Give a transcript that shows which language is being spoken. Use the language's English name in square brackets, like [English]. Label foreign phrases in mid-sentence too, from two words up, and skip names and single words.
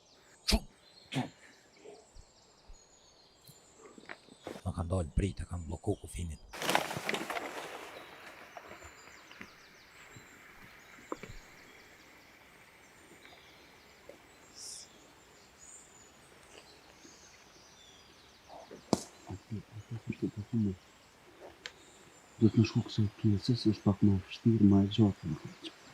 [Swedish] Man kan dåligt bryta, kan blocka och finna. [Albanian] Do të më shku kësaj pjesës është pak më vështirë, më e gjatë më keq.